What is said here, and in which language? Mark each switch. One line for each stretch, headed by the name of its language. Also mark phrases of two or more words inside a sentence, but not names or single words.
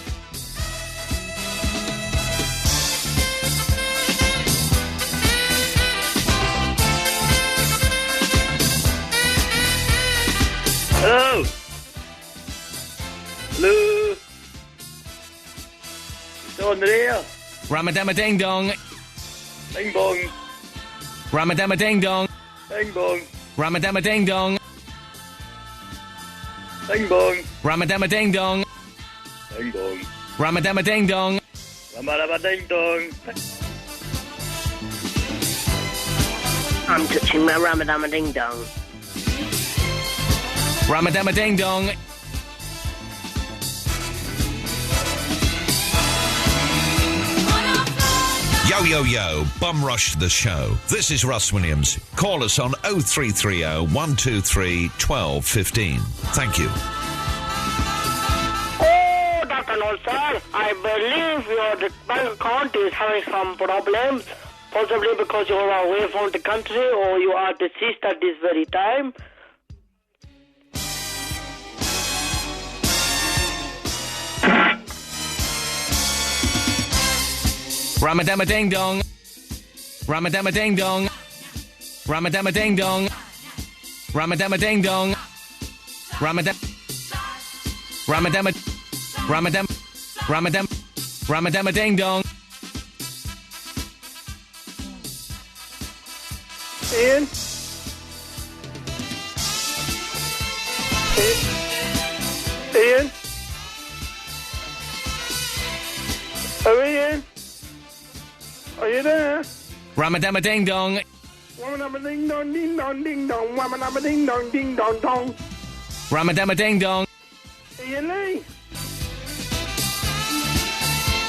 English: Hello. Hello. It's on there. Ramadama Ding Dong. Ding bong. Ramadama Ding Dong. Ding bong. Ramadama Ding Dong. Ding bong. Ramadama Ding Dong. Ding bong. Ramadama Ding Dong. Ramadama ding dong. I'm touching my Ramadama ding dong. Ramadama Ding Dong. Yo, yo, yo, Bum Rush the Show. This is Russ Williams. Call us on 0330 123 1215. Thank you. Oh, Dr. Nolsar, I believe your bank account is having some problems. Possibly because you are away from the country or you are deceased at this very time. Ramadama Ding Dong. Ramadama Ding Dong. Ramadama Ding Dong. Ramadama Ding Dong. Ramadama Ding Dong. Iain? Iain? Oh, Iain? Are you there? Ramadama Ding Dong. Ramadama ding dong, ding dong, ding dong. Ramadama ding dong, ding dong, dong. Ramadama Ding Dong. Iain Lee?